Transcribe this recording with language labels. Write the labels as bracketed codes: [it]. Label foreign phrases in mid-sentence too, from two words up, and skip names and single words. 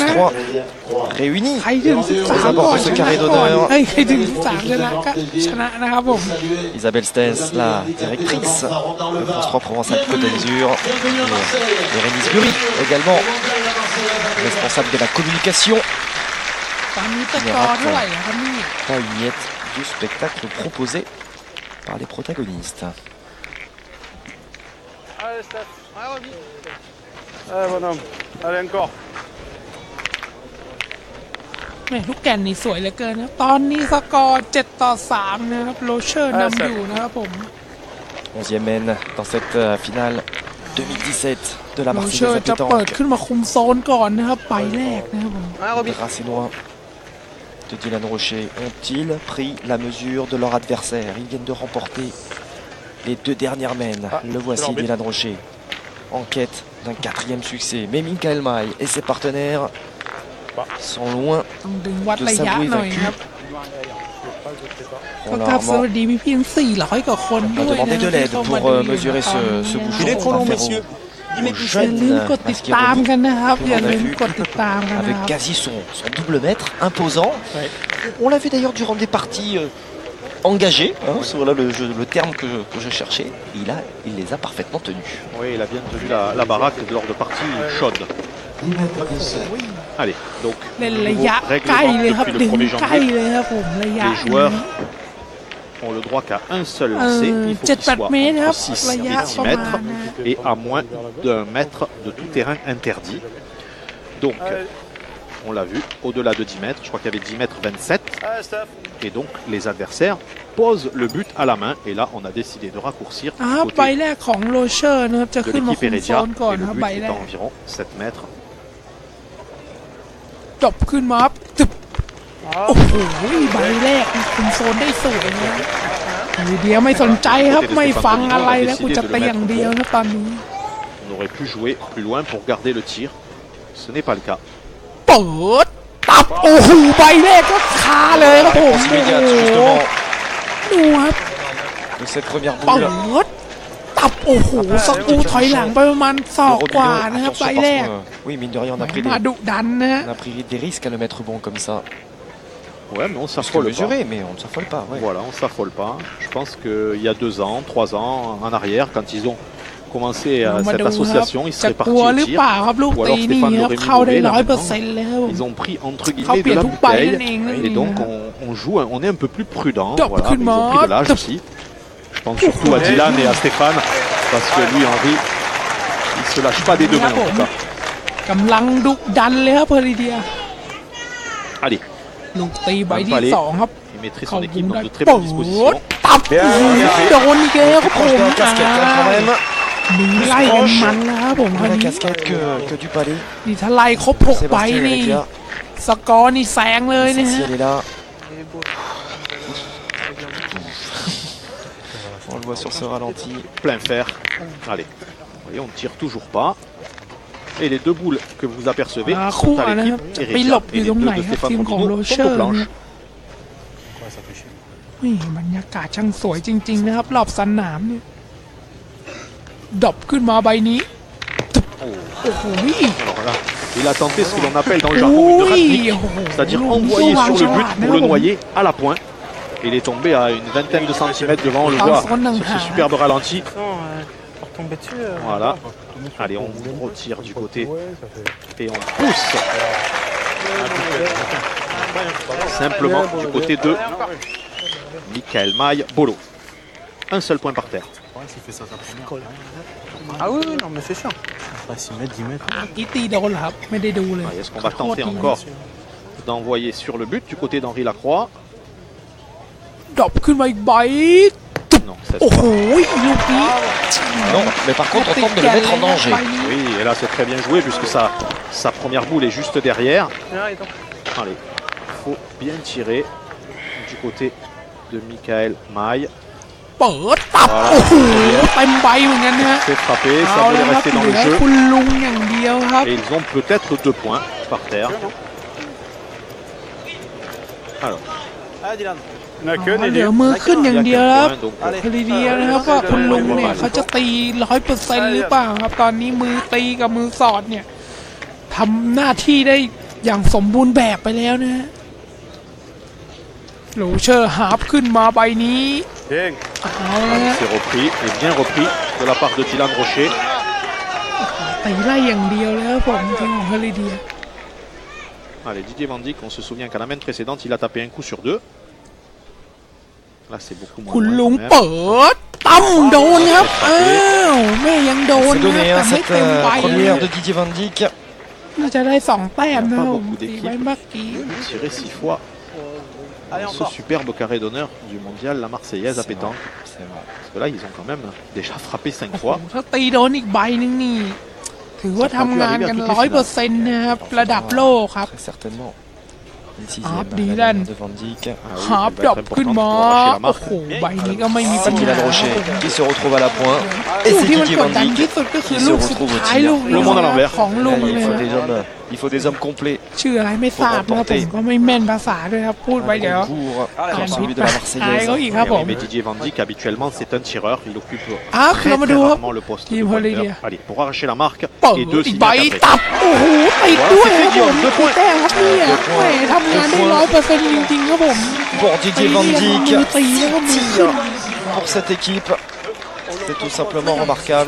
[fr] Réunis [th] ใครถึง13 ก่อนชนะก่อนเฮ้ยใครถึง13ชนะก็ชนะนะครับผม [fr] Isabelle Stens, la directrice de France 3 Provence-Alpes-Côte d'Azur. Et Rémi Sbury, également responsable de la communication. [th] ตอนนี้ตะกอร์เท่าไหร่ครับนี่ [fr] Pas une miette du spectacle proposé par les protagonistes. Allez, Steph. Allez, bonhomme. Allez, encore. [th] แม่ลูกแก่นนี่สวยเหลือเกินนะตอนนี้สกอร์7-3นะครับโรเชอร์นำอยู่นะครับผม [fr] 11e mène dans cette finale 2017 de la [th] โรเชอ [fr] Marseillaise [th] ร์ [fr] à [th] จะเปิด [fr] pétanque. [th] ขึ้นมาคุมโซนก่อนนะครับใบแรกนะครับผม [fr] Les Racinois de Dylan Rocher ont-ils pris la mesure de leur adversaire? Ils viennent de remporter les deux dernières mènes. Le voici, Dylan Rocher, en quête d'un 4e succès. Mais Michael Maille et ses partenaires sont loin [th] ต้องดึงวัด [fr] de [th] ระยะ [fr] s'avouer [th] หน่อย [fr] vaincus. [th] ครับ [fr] Pour [th] ก็ [fr] leur [th] ครับส [fr] armement, [th] วัสดีพี่ๆ400 กว่าคน [fr] on [th] ด้ [fr] va [th] วยนะ [fr] demander de [th] ที่ [fr] l'aide [th] เข้า [fr] pour [th] มาดูอยู่ [fr] mesurer [th] ตอน [fr] ce [th] นี้ [fr] bouchon. Il est trop long, Affaire messieurs. au [th] อย่า [fr] jeune [th] ลืมกดติดตามกันนะครับ [fr] que [th] อย่า [fr] l'on a [th] ลืม [fr] vu [th] กดติดตามกันนะ [fr] avec [th] ครับ [fr] quasi son double mètre imposant. On l'a vu d'ailleurs durant des parties engagées, hein, c'est voilà le terme que je cherchais. Il les a parfaitement tenus. Oui, il a bien tenu la baraque lors de parties chaudes. Allez, donc [th] เล่นระยะใกล้เลยครับ [fr] depuis [th] ดึ [fr] le [th] ง [fr] 1er [th] ใกล้ [fr] janvier, [th] เลยครับผมระยะ [fr] les joueurs ont le droit qu'à un seul lancer. Il faut qu'il soit [th] 7-8 เมตรครับ [fr] entre 6 [th] ระ [fr] et [th] ยะ [fr] 10 [th] ประมา [fr] mètres [th] ณนะ [fr] et à moins d'un mètre de tout terrain interdit. Donc, on l'a vu, au-delà de 10 mètres, je crois qu'il y avait 10 mètres 27. Allez, Steph. Et donc, les adversaires posent le but à la main. Et là, on a décidé de raccourcir [th] อ่า [fr] du [th] ใบ [fr] côté [th] แรกของโรเชอร์นะครับจะ [fr] de [th] ขึ้นมา [fr] l'équipe [th] คุมโซ [fr] Heredia. [th] นก่อน [fr] Et [th] ค [fr] le [th] รับ [fr] but [th] ใบ [fr] est [th] แร [fr] à [th] ก [fr] environ 7 mètres. [th] จบขึ้นมาครับตึบโอ้โหใบแรกคุมโซนได้สวยนะเดียวไม่สนใจครับไม่ฟังอะไรแล้วกูจะตีอย่างเดียวนะตอนนี้ [fr] On aurait pu jouer plus loin pour garder le tir. Ce n'est pas le cas. [th] เปิดตับโอ้โหใบแรกก็คาเลยครับผม [fr] Réponse immédiate justement [th] ดูครับ [fr] de cette première [th] เปิ [fr] boule. [th] ดตับโอ้โหสกรูถอยหลังไปประมาณศอกกว่านะครับใบ [fr] Attention [th] แร [fr] parce [th] ก [fr] que, oui, mine de rien, on a pris [th] มาดุดันนะฮะ [fr] des risques à le mettre bon comme ça. Ouais, mais on Parce que s'affole pas. mesuré, mais on ne s'affole pas. Ouais. Voilà, on s'affole pas. Je pense qu'il y a 2 ans, 3 ans en arrière, quand ils ont commencé [th] มา [fr] cette [th] ดูครับ [fr] association, ils [th] จะ [fr] seraient [th] กลัว [fr] partis [th] ห [fr] au [th] รือ [fr] tir. [th] เปล่าครับลูก [fr] Ou [th] ตี [fr] alors [th] นี่ [fr] Stéphane [th] ครับ [fr] Doré [th] เข้าได้ [fr] Mouret, là, [th] 100% เลยครับผม [fr] Ils ont pris entre [th] เขา [fr] guillemets [th] เปลี่ [fr] de [th] ยน [fr] la [th] ทุกใบ [fr] bouteille [th] นั่นเองนะ [fr] et donc on joue, on est un peu plus prudent. Top, Voilà, coup de mais ils ont pris de main, l'âge top. aussi. Je pense surtout à Dylan et à Stéphane parce que lui, Henri, il se lâche pas des deux mains en tout cas. [th] กำลังดุดันเลยครับเพอริเดีย [fr] Allez, [th] ลูกตีใบที่สองครับ [fr] il mettrait [th] เขา [fr] son [th] บุ้ [fr] équipe [th] ม [fr] dans [th] ได้ [fr] de très [th] เปิ [fr] bonnes [th] ด [fr] dispositions. [th] ตับโดนอีกแล้วครับผ [fr] Proche [th] ม [fr] de la casquette quand même. [th] มีไล่กันมันแล้วครับผมค [fr] Moins [th] ราว [fr] la [th] นี้ [fr] casquette que du palais. [th] นี่ถ้าไล่ครบ6ใบ [fr] Sébastien [th] นี่ [fr] Heredia. [th] สกอร์นี่แซงเลยนะ [fr] Si [th] ฮะ [fr] elle est là. On le voit sur ce ralenti. Plein fer. Allez, vous voyez, on ne tire toujours pas. Et les deux boules que vous apercevez [th] คู่ [fr] sont à [th] นะครับ [fr] l'équipe [th] จะไปหล [fr] Heredia [th] บอ [fr] et [th] ยู่ [fr] les [th] ตรง [fr] deux [th] ไหน [fr] de [th] ครับ [fr] Stéphane [th] ทีมของโร [fr] Robinho [th] เช [fr] sont [th] อ [fr] aux [th] ร์เนี่ย [fr] planches. Ouais, ça fait chier. [th] นี่บรรยากาศช่างสวยจริง ๆ นะครับรอบสนามเนี่ยดรอปขึ้นมาใบนี้โอ้โห [fr] Alors là, il a tenté ce que l'on appelle dans le jargon une ratnik, c'est-à-dire envoyer sur le but pour le noyer à la pointe. Il est tombé à une vingtaine de centimètres devant, on le voit sur ce superbe ralenti. Pour tomber dessus. Voilà. Allez, on retire du côté et on pousse simplement du côté de Michael Maille Bolo. Un seul point par terre. Ouais, s'il fait ça sa première. Ah oui, oui, non, mais c'est sûr. Après 6 mètres, 10 mètres. [th] อีตีโดนเหรอครับไม่ได้ดูเลย [fr] Est-ce qu'on va tenter encore d'envoyer sur le but du côté d'Henri Lacroix? [th] ดรอปขึ้นมาอีกใบ [fr] Non, cette [th] โอ้โห [fr] fois. [th] ลูกนี้ [fr] Non, mais par contre, on tente de le mettre en danger. Oui, et là c'est très bien joué puisque sa première boule est juste derrière. Allez, il faut bien tirer du côté de Michael Maille. [th] เปิดตับโอ้โหเต็มใบเหมือนกันนะฮะ [fr] C'est frappé, [th] เอา [fr] ça [th] แล้ว [fr] voulait [th] ครับ [fr] rester [th] เห [fr] dans [th] ลื [fr] le [th] อ [fr] jeu. [th] คุณลุงอย่างเดียวครับ [fr] Et ils ont peut-être 2 points par terre. Alors, Ah, Dylan. On n'a que [th] เหลื [fr] des [th] อมือขึ้นอย่าง [fr] il [th] เดี [fr] y [th] ยว [fr] a [th] ครับ [fr] qu'un point, donc [th] พอดีๆนะครับว่าคุณลุงเนี่ยเขาจะตี100%หรือเปล่าครับ ตอนนี้มือตีกับมือสอดเนี่ยทำหน้าที่ได้อย่างสมบูรณ์แบบไปแล้วนะฮะโรเชอร์ฮาร์ปขึ้นมาใบนี้ [fr] Bien. [th] เอาแล้วฮะ [fr] c'est repris et bien repris de la part de Dylan Rocher. [th] ตีไล่อย่างเดียวแล้วผมทีมของเฮลิเดีย [fr] Allez, Didier Van Dijk, on se souvient qu'à la main précédente, il a tapé un coup sur 2. Là, c'est beaucoup moins. [th] คุณ [fr] loin [th] ลุง [fr] quand même. [th] เปิดตั้มโดนครับอ้าวแม่ยังโดน [fr] C'est [th] นะ [fr] donné [th] แต่ [fr] hein, [th] ไม่ [fr] cette [th] เต็มใบ [fr] première de Didier Van Dijk. [th] น่าจะได้2 แต้มนะผม [fr] beaucoup [th] ตี [fr] d'équipes. [th] ไว้เมื่อกี้ [fr] Tiré 6 fois ce superbe carré d'honneur du mondial, la Marseillaise à C'est pétanque. C'est vrai. Parce que là, ils ont quand même déjà frappé 5 fois. [th] ถ้าตีโดนอีกใบนึงนี่ ถือว่าทำงานกัน100%นะครับระดับโลกครับ [fr] Très certainement. Une sixième, Ah, la Dylan. dernière de Van Dijk. [th] ฮาร์ปดรอปขึ้นมาโอ้โหใบนี้ก็ไม่มีปัญ [fr] C'est [th] หา [fr] Dylan Rocher qui se retrouve à la pointe. Et [th] ลูก [fr] c'est [th] ที่มัน [fr] Didier [th] ก [fr] Van [th] ดดัน [fr] Dijk [th] ที่สุดก็คือ [fr] qui [th] ลู [fr] se [th] กสุด [fr] retrouve au [th] ท้าย [fr] tir. [th] ลูก [fr] Le [th] นี้ [fr] monde à l'envers. [th] ของลุง [fr] Là, [th] เลย [fr] il faut des hommes complets. [th] ชื่ออะไรไม่ทราบนะผมก็ไม่แม่นภาษาด้วยครับพูดไป [fr] Un [th] เดี๋ยว [fr] concours [th] อ่า [fr] comme [th] น [fr] celui [th] ผิด [fr] de [th] ไป [fr] la [th] อาย [fr] Marseillaise. [th] เขาอีกครับผม [fr] Mais Didier Van Dijk, habituellement, c'est un tireur. Il occupe [th] คือ [fr] très, [th] เรามา [fr] très [th] ดูครับ [fr] rarement le poste de [en] Team Holiday. [fr] pointeur. Allez, pour arracher la marque [th] เปิด [fr] et 2 [th] อีก [fr] signes [th] ใบ [fr] après. [th] ตับโอ้โหติดด้วยครับผมกี่แต้มครับเนี่ยแหมทำงานได้100%จริงๆครับผม [fr] Pour Didier Van [th] มือ [fr] Dijk, [th] ตีแล้วก็มือขึ้น [fr] pour cette équipe, c'est tout simplement remarquable.